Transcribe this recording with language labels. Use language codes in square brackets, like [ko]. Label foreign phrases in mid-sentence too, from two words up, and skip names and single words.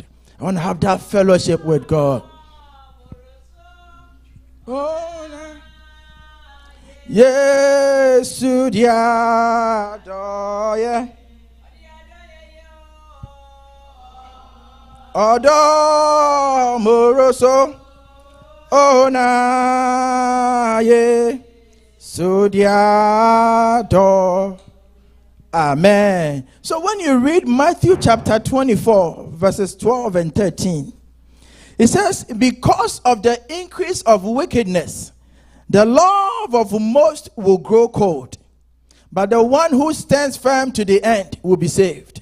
[en] I want to have that fellowship with God. Oh, no. Yes, yeah. Odo moroso ona ye sudiado. Amen. So when you read Matthew chapter 24 verses 12 and 13, it says, because of the increase of wickedness, the love of most will grow cold, but the one who stands firm to the end will be saved.